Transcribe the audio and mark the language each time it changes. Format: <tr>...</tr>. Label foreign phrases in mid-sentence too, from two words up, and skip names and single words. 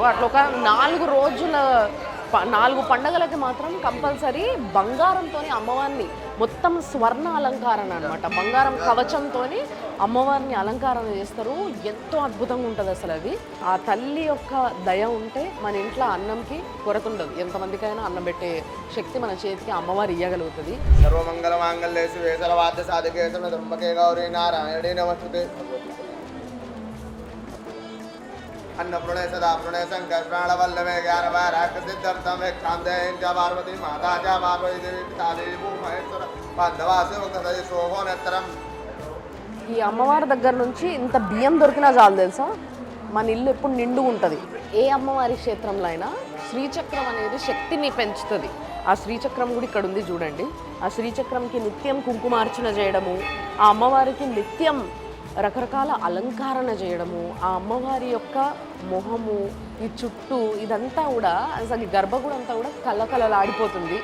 <te>అట్లా ఒక 4 పండగలకి మాత్రం కంపల్సరీ బంగారంతో అమ్మవారిని మొత్తం స్వర్ణ అలంకారణ అనమాట, బంగారం కవచంతో అమ్మవారిని అలంకారణ చేస్తారు. ఎంతో అద్భుతంగా ఉంటుంది అసలు అది. ఆ తల్లి యొక్క దయ ఉంటే మన ఇంట్లో అన్నంకి కొరత ఉండదు. ఎంతమందికైనా అన్నం పెట్టే శక్తి మన చేతికి అమ్మవారు ఇవ్వగలుగుతుంది.</te> <sa>సర్వమంగళ మాంగళ్యే శివే సర్వార్థ సాధికే త్రయంబకే గౌరీ నారాయణే నమస్తుతే. अन्नपूर्णे सदा पूर्णे शंकर प्राणवल्लभे ज्ञानवैराग्य सिद्ध्यर्थम कामधेयं च पार्वती माता च पार्वती देवी पिता देवी महेश्वर बांधवासे भक्तदे शोभो नेत्रम.</sa> <te>ఈ అమ్మవారి దగ్గర నుంచి ఇంత బియ్యం దొరికినా చాలు తెలుసా, మన ఇల్లు ఎప్పుడు నిండుగా ఉంటుంది. ఏ అమ్మవారి క్షేత్రంలో అయినా శ్రీచక్రం అనేది శక్తిని పెంచుతుంది. ఆ శ్రీచక్రం కూడా ఇక్కడ ఉంది చూడండి. ఆ శ్రీచక్రంకి నిత్యం కుంకుమార్చన చేయడము, ఆ అమ్మవారికి నిత్యం రకరకాల అలంకరణ చేయడము, ఆ అమ్మవారి యొక్క మొహము, ఈ చుట్టూ ఇదంతా కూడా అసలు గర్భగుడి అంతా కూడా కళ్ళకళలాడిపోతుంది.</te>